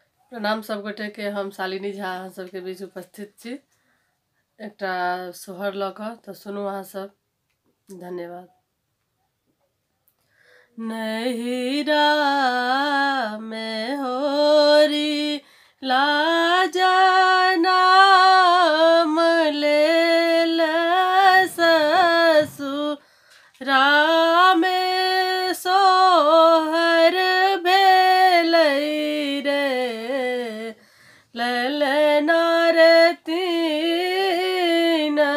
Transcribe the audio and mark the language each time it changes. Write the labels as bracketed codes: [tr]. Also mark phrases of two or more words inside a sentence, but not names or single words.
[mai] प्रणाम सब गोटे के। हम शालिनी झा अहाँ सबके बीच उपस्थित छी एकटा सोहर लऽ कऽ, तऽ सुनू अहाँ सब। धन्यवाद। नहिरा में होरी लाजा नाम लेल ससुरा में सोहर भेलै रे, ललना रे तीन